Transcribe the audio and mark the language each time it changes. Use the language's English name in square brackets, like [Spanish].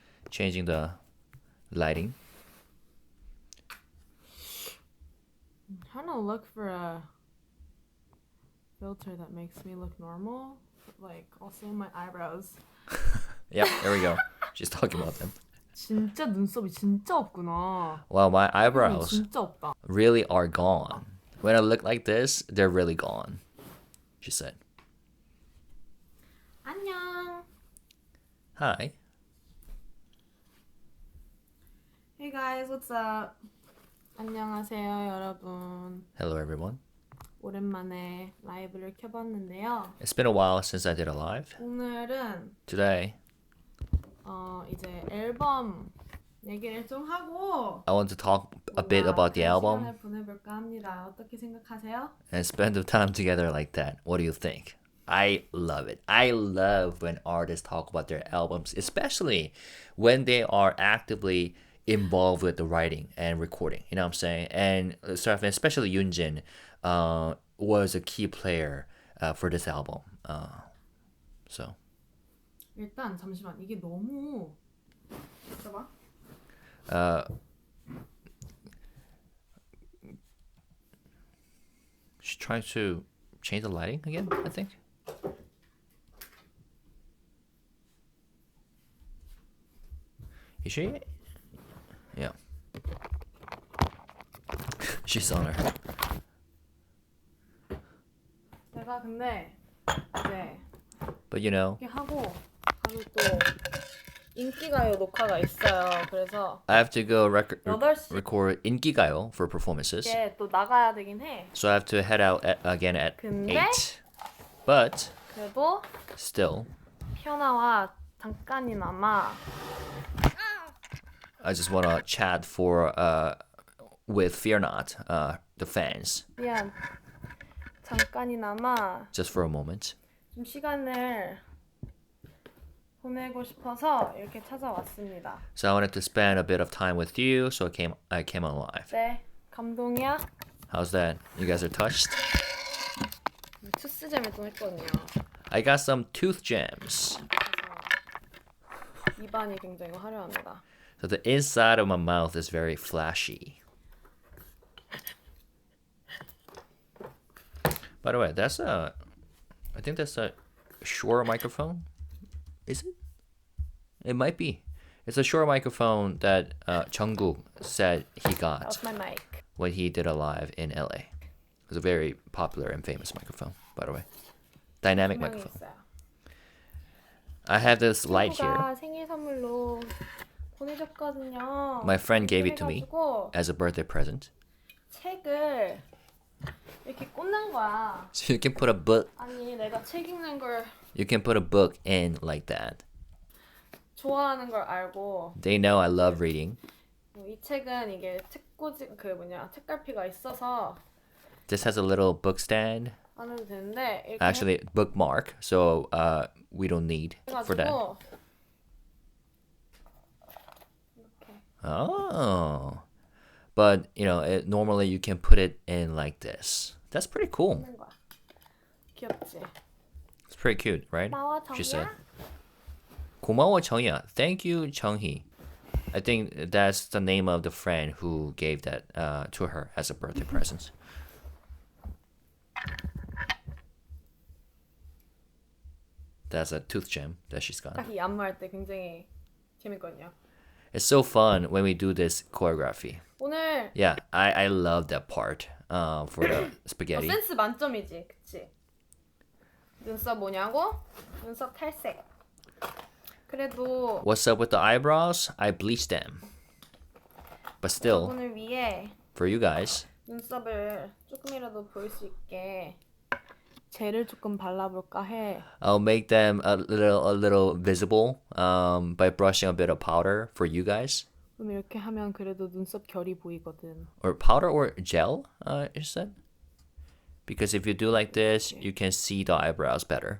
[English] Changing the lighting. I'm trying to look for a filter that makes me look normal, but like also my eyebrows. Yep, there we go. She's talking about them. [Korean] 진짜 눈썹이 진짜 없구나. [English] Well, my eyebrows [Korean] 진짜 없다. [English] really are gone. When I look like this, they're really gone, she said. [Korean] 안녕. [English] Hi. Hey guys, what's up? [Korean] 안녕하세요, 여러분. [English] Hello, everyone. [Korean] 오랜만에 라이브를 켜봤는데요. [English] It's been a while since I did a live. [Korean] 오늘은 [English] Today, [Korean] 이제 앨범 얘기를 좀 하고 [English] I want to talk a bit about the album [Korean] 시간을 보내볼까 합니다. 어떻게 생각하세요? [English] and spend the time together like that. What do you think? I love it. I love when artists talk about their albums, especially when they are actively involved with the writing and recording. You know what I'm saying? And especially Yunjin was a key player for this album. So. [Korean] 일단 잠시만, 이게 너무 잠깐만. [English] She's trying to change the lighting again, I think. Is she? Yeah. She's on her. [Korean] 내가 근데 이제 [English] But you know, [Korean] 이렇게 하고 바로 또 인기가요 녹화가 있어요. 그래서 [English] I have to go [Korean] 8시 [English] record 인기가요 for performances. [Korean] 에 또 나가야 되긴 해. [English] So I have to head out again at [Korean] 근데? [English] 8. But [Korean] 그래도 [English] still, [Korean] 피어나와 잠깐이나마 [English] I just want to chat for with Fear Not, the fans, [Korean] 미안. 잠깐이나마 [English] just for a moment. [Korean] 좀 시간을 보내고 싶어서 이렇게 찾아왔습니다. [English] So I wanted to spend a bit of time with you, so I came on live. [Korean] 네, 감동이야? [English] How's that? You guys are touched? [Korean] 투스잼을 좀 했거든요. [English] I got some tooth gems. [Korean] 그래서 입안이 굉장히 화려합니다. [English] So the inside of my mouth is very flashy. By the way, I think that's a Shure microphone. Is it? It might be. It's a Shure microphone that Jungkook said he got That's my mic. when he did a live in LA. It was a very popular and famous microphone, by the way. Dynamic [Korean] 분명히 [English] microphone. [Korean] 있어요. [English] I have this light here. [Korean] 친구가 생일 선물로 보내줬거든요. [English] My friend gave it to me [Korean] 그래가지고 [English] as a birthday present. [Korean] 책을 찾는 거야. [English] So you can put a book. [Korean] 아니 내가 책 읽는 걸 [English] You can put a book in like that. [Korean] 좋아하는 걸 알고 [English] They know I love reading. [Korean] 이 책은 이게 책갈피가 있어서 [English] This has a little book stand. [Korean] 안 해도 되는데 이렇게 [English] Actually, bookmark. So we don't need for that. 해가지고 이렇게 Oh. But, normally you can put it in like this. That's pretty cool. [Korean] 하는 거야. 귀엽지? [English] It's pretty cute, right? [Korean] 고마워 [English] She said. [Korean] 정이야. 고마워 정희야. [English] Thank you, 정희. I think that's the name of the friend who gave that to her as a birthday present. That's a tooth gem that she's got. [Korean] 딱 이 안무할 때 굉장히 재밌거든요. [English] It's so fun when we do this choreography. [Korean] 오늘 [English] Yeah, I love that part for the spaghetti. [Korean] 센스 만점이지, 그치? 눈썹 뭐냐고? 눈썹 탈색. 그래도 [English] What's up with the eyebrows? I bleached them. But still, [Korean] 오늘 위에 [English] for you guys, [Korean] 눈썹을 조금이라도 보일 수 있게 젤을 조금 발라볼까 해. [English] I'll make them a little visible by brushing a bit of powder for you guys. [Korean] 그럼 이렇게 하면 그래도 눈썹 결이 보이거든. [English] Or powder or gel, you said? Because if you do like this, you can see the eyebrows better.